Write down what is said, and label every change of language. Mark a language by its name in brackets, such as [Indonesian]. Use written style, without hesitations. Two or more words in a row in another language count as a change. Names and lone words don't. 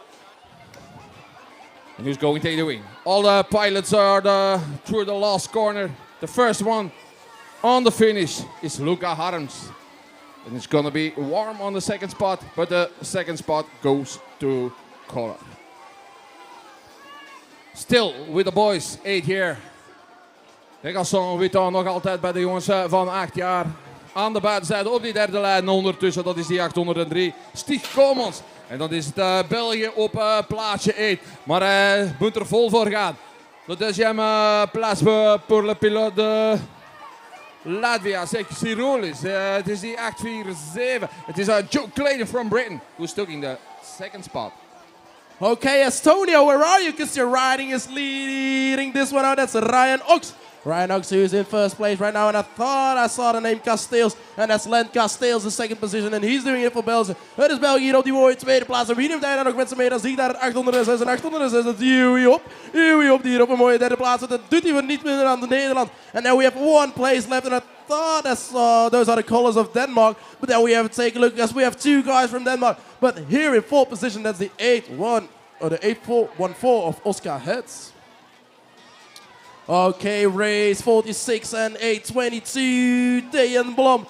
[English] And who's going to take the win? All the pilots are through the last corner. The first one on the finish is Luca Harms. And it's going to be warm on the second spot, but the second spot goes to Koller. Still with the boys, 8 here. [French] De garçon [Dutch] Vuitton nog altijd bij de jongens van 8 jaar. Aan de buitenzijde op die derde lijn ondertussen, dat is die 803. Stig Komans. En dan is het België op plaatsje 8. Maar hij moet er vol voor gaan. [French] De deuxième place pour le pilote de Latvia, c'est Cyrulis. [Dutch] Het is die 847. Het is [English] Joe Clayton from Britain who's taking the second spot. Okay, Estonia, where are you? Because your riding is leading this one out. That's Ryan Ox. Ryan Ox, who's in first place right now, and I thought I saw the name Casteels, and that's Len Casteels in second position, and he's doing it for Belgium. [Dutch] Het is België hier op die mooie tweede plaats. En wie neemt hij dan nog mensen mee? Dan zie ik daar het 806 en 806. Dat is Huey op die hier op een mooie derde plaats. Dat doet hij niet minder dan de Nederland. [English] And now we have 1 place left, and I thought I saw those are the colors of Denmark, but then we have to take a look because we have 2 guys from Denmark. But here in 4th position, that's the 8-1 or the 8-4-1-4 of Oscar Hetz. Okay, race 46 and 822. Dejan Blom.